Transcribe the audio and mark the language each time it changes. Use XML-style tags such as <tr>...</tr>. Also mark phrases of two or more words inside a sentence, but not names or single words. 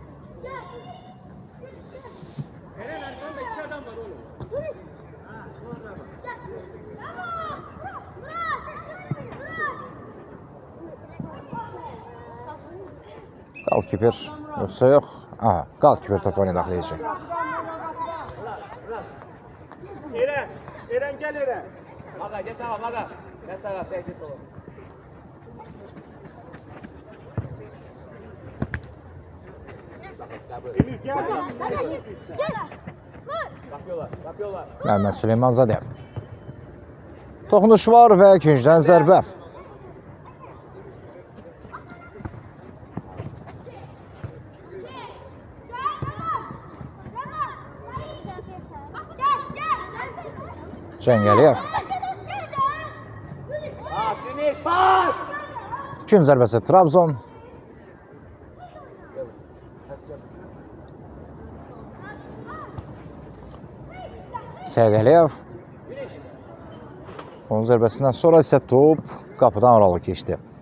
<az>Qalkiper yoxsa yox? Aha, Qalkiper top oyuna daxil edəcək.</az> <tr>Eren gel Eren. Maga, gel sağa, Maga. Gel sağa, tehdit olur. Emir gel. Yapıyorlar.</tr> <az>Məhəmməd Süleymanzadə. Toxunuş var və ikinciden zərbə. Cəngəliyev.</az> <en>Finish, pass!</en> <az>Gün zərbəsi Trabzon. Səydəliyev. Onun zərbəsindən sonra isə top qapıdan aralı keçdi.</az>